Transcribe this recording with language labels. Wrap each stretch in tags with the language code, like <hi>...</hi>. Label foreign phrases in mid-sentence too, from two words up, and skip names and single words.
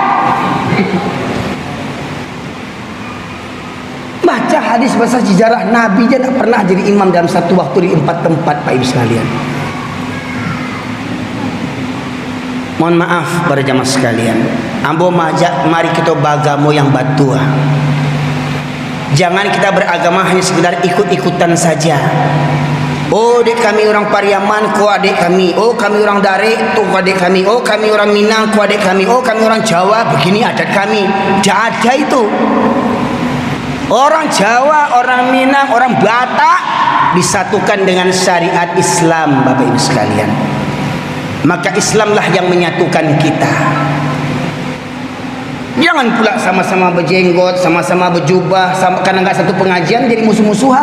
<id>Baca hadis bahasa sejarah, Nabi aja tidak pernah jadi imam dalam satu waktu di 4 tempat Pak Ibu sekalian. Mohon maaf para jamaah sekalian,</id> <min>ambo majak</min> <id>mari kita beragama yang batua. Jangan kita beragama hanya sekedar ikut-ikutan saja. Oh, adik kami orang Pariaman, kau adik kami. Oh, kami orang Darek, tu adik kami. Oh, kami orang Minang, kau adik kami. Oh, kami orang Jawa, begini adat kami. Tidak ada itu. Orang Jawa, orang Minang, orang Batak disatukan dengan syariat Islam, Bapak Ibu sekalian. Maka Islamlah yang menyatukan kita. Jangan pula sama-sama berjenggot, sama-sama berjubah, karena enggak satu pengajian jadi musuh-musuhan.</id>